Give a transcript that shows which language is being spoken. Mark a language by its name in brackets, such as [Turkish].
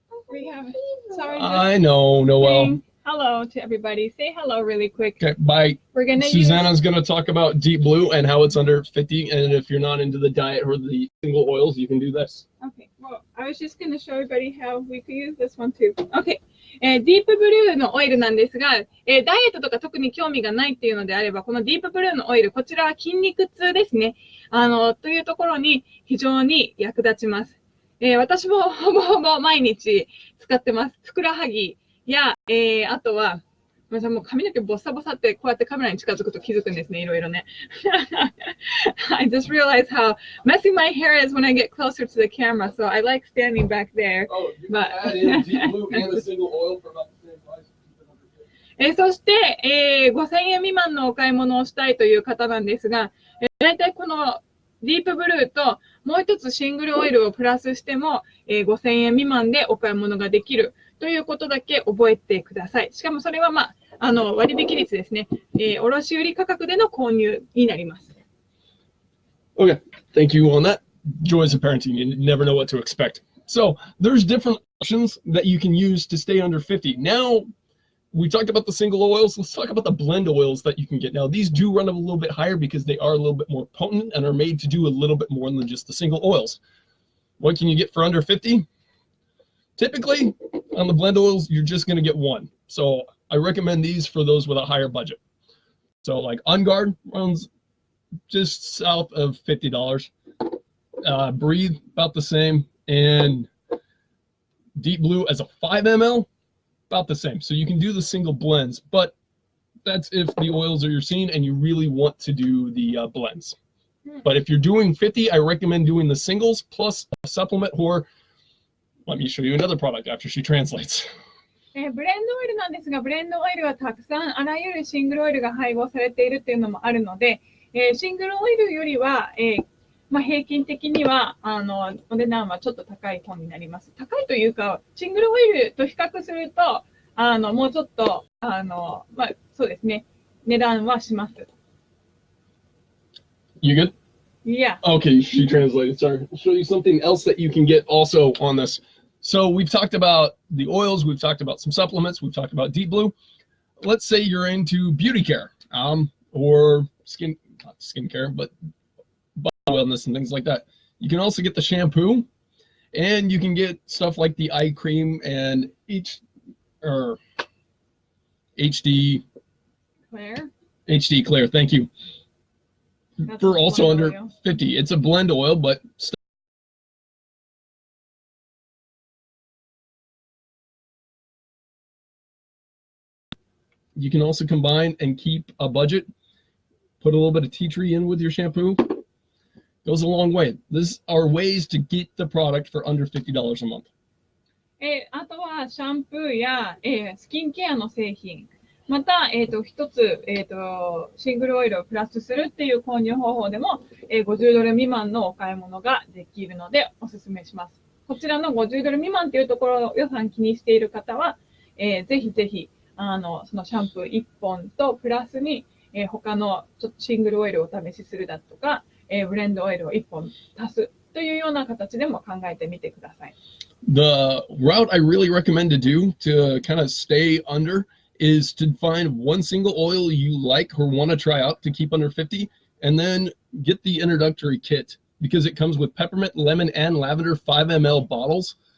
[English] We have, sorry. I know, Noel. Hello to everybody. Say hello really quick. Okay, bye. We're gonna Susanna's going to talk about Deep Blue and how it's under 50. And if you're not into the diet or the single oils, you can do this. Okay, well, I was just going to show everybody how we could use this one too. Okay. [Japanese] ディープブルーのオイルなんですが、ダイエットとか特に興味がないっていうのであれば、このディープブルーのオイル、こちらは筋肉痛ですね。というところに非常に役立ちます。私もほぼほぼ毎日使ってます。ふくらはぎや、あとは、もう髪の毛ボッサボサってこうやってカメラに近づくと気づくんですね、いろいろね。 [English] I just realized how messy my hair is when I get closer to the camera, so I like standing back there. Oh, you can add in Deep Blue and a single oil for about the same price. [Japanese] そして、5000円未満のお買い物をしたいという方なんですが、だいたいこのディープブルーともう一つシングルオイルをプラスしても、5000円未満でお買い物ができるということだけ覚えてください。しかもそれは割引率ですね。卸売価格での購入になります。 [English] Okay, thank you on that. Joys of parenting, you never know what to expect. So there's different options that you can use to stay under 50. Now, we talked about the single oils. Let's talk about the blend oils that you can get. Now, these do run a little bit higher because they are a little bit more potent and are made to do a little bit more than just the single oils. What can you get for under 50? Typically, on the blend oils, you're just going to get one. So I recommend these for those with a higher budget. So like OnGuard runs just south of $50. Breathe about the same. And Deep Blue as a 5 ml, about the same. So you can do the single blends, but that's if the oils are your scene and you really want to do the blends. But if you're doing 50, I recommend doing the singles plus a supplement, or let me show you another product after she translates. [Japanese] ブレンドオイルなんですが、ブレンドオイルはたくさんあらゆるシングルオイルが配合されているっていうのもあるので、シングルオイルよりは、平均的にはお値段はちょっと高い方になります。高いというか、シングルオイルと比較すると、もうちょっとそうですね、値段はします。 [English] You good? Yeah. Okay, she translated. Sorry. I'll show you something else that you can get also on this. So we've talked about the oils, we've talked about some supplements, we've talked about Deep Blue. Let's say you're into beauty care, or not skincare, but body wellness and things like that. You can also get the shampoo, and you can get stuff like the eye cream and HD Clear. Thank you. That's for also under oil. 50. It's a blend oil, but you can also combine and keep a budget. Put a little bit of tea tree in with your shampoo. Goes a long way. These are ways to get the product for under $50 a month. [Japanese] あとはシャンプーや、スキンケアの製品。また、一つ、シングルオイルをプラスするっていう購入方法でも、50ドル未満のお買い物ができるのでお勧めします。こちらの50ドル未満っていうところを予算気にしている方は、ぜひぜひ、そのシャンプー1本とプラスに、他のちょっとシングルオイルをお試しするだとか、ブレンドオイルを1本足すというような形でも考えてみてください。 [English] The route I really recommend to do to kind of stay under is to find one single oil you like or want to try out to keep under 50, and then get the introductory kit because it comes with peppermint, lemon, and lavender 5 ml bottles.